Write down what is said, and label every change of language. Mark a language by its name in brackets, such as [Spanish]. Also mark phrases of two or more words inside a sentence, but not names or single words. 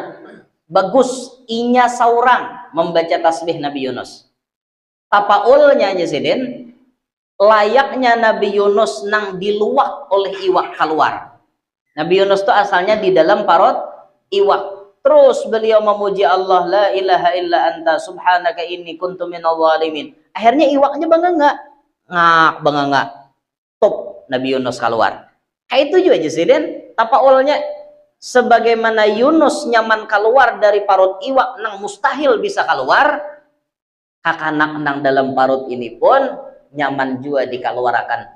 [Banjar] Bagus inya saurang membaca tasbih Nabi Yunus. Tapaulnya Jersidin layaknya Nabi Yunus nang diluak oleh iwak keluar. Nabi Yunus itu asalnya di dalam parut iwak. Terus beliau memuji Allah, [Arabic] لا إله إلا أنت سبحانك إني كنت من الظالمين. [Banjar] Akhirnya iwaknya bangga ngak. Top Nabi Yunus keluar. Kayak itu juga Jasidin, tapaulnya sebagaimana Yunus nyaman keluar dari parut iwak nang mustahil bisa keluar, kakanak nang dalam parut ini pun nyaman juga dikeluarkan.